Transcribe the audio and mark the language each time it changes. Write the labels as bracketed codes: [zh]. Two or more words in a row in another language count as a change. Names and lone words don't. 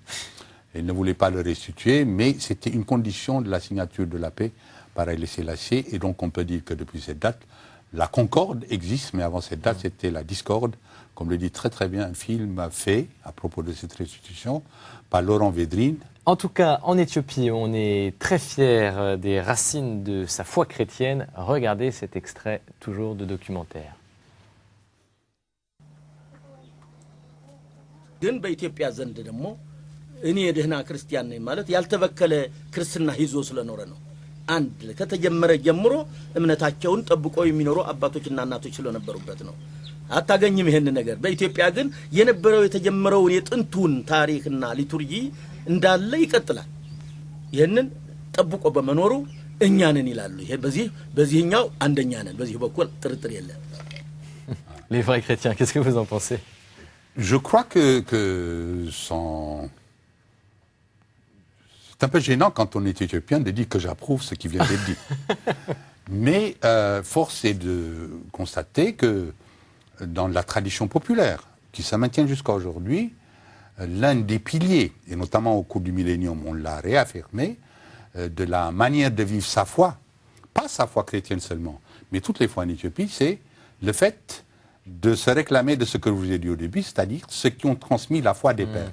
[fr] Il ne voulait pas le restituer, mais c'était une condition de la signature de la paix par Haïlé Sélassié, et donc on peut dire que depuis cette date, la concorde existe, mais avant cette date, c'était la discorde, comme le dit très très bien un film fait à propos de cette restitution par Laurent Védrine. En tout cas, en Éthiopie, on est très fiers des racines de sa foi chrétienne. Regardez cet extrait, toujours de documentaire. [am] ግን በኢትዮጵያ ዘንድ ደግሞ እኔ የደህና ክርስቲያን ነኝ ማለት ያልተበከለ ክርስትና ይዞ ስለኖረ ነው። አንድ ከተጀመረ ጀምሮ እምነታቸውን ጠብቆ የሚኖሩ አባቶችና እናቶች ስለነበሩበት ነው። አታገኝም ይሄን ነገር። በኢትዮጵያ ግን የነበረው የተጀመረውን የጥንቱን ታሪክና ሊቱርጂ እንዳለ ይቀጥላል። ይሄንን ጠብቆ በመኖሩ እኛ ነን ይላሉ። ይሄ በዚህኛው አንደኛ ነን። በዚህ በኩል ጥርጥር የለም። [fr] Les vrais chrétiens, qu'est-ce que vous en pensez? Je crois que c'est un peu gênant quand on est éthiopien de dire que j'approuve ce qui vient d'être dit. Mais force est de constater que dans la tradition populaire, qui se maintient jusqu'à aujourd'hui, l'un des piliers, et notamment au cours du millénium, on l'a réaffirmé, de la manière de vivre sa foi, pas sa foi chrétienne seulement, mais toutes les fois en Éthiopie, c'est le fait de se réclamer de ce que je vous ai dit au début, c'est-à-dire ceux qui ont transmis la foi des pères.